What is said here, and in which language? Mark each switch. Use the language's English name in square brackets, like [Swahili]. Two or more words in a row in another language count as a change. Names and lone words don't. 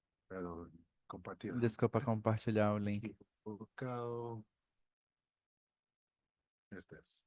[Spanish] Perdón, compartir. [Portuguese] Desculpa compartilhar o link. [Spanish] Equivocado. Este es.